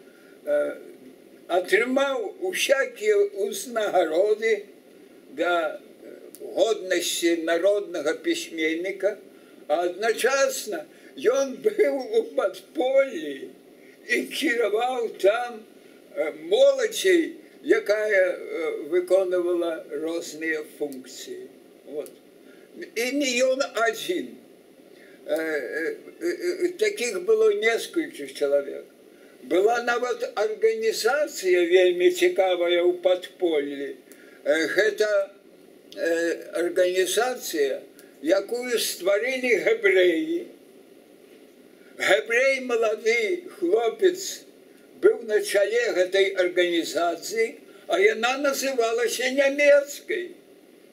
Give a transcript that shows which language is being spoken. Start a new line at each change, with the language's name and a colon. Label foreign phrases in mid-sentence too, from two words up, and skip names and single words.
Belarusian: атрымаў усякія ўзнагароды да годнасці народнага пісьменніка, а адначасна ён быў у падполлі і кіраваў там моладзей, якая выконвала розныя функцыі. І не ён адзін.
Russian: Таких было несколько человек.
Belarusian: Была нават организация вельмі цікавая ў падполлі. Гэта организация, якую стварылі габрэі. Габрэй малады хлопец быў на чале гэтай организации, а яна называлася нямецкай.